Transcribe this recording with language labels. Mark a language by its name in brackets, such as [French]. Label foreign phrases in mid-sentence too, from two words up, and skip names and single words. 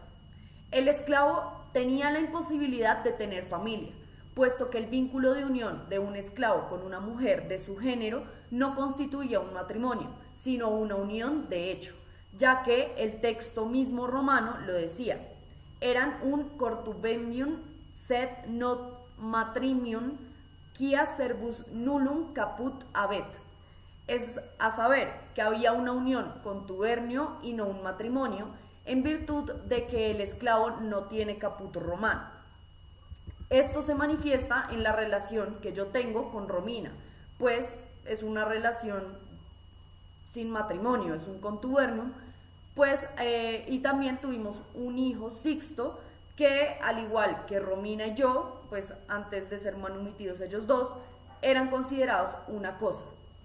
[Spanish] El esclavo tenía la imposibilidad de tener familia, puesto que el vínculo de unión de un esclavo con una mujer de su género no constituía un matrimonio, sino una unión de hecho, ya que el texto mismo romano lo decía: eran un [Latin] cortubenium sed not matrimium quia servus nullum caput habet. [Spanish] Es a saber, que había una unión contubernio y no un matrimonio, en virtud de que el esclavo no tiene caput romano. Esto se manifiesta en la relación que yo tengo con Romina, pues es una relación sin matrimonio, es un contubernio, pues, y también tuvimos un hijo, Sixto, que al igual que Romina y yo, pues antes de ser manumitidos ellos dos, eran considerados una cosa.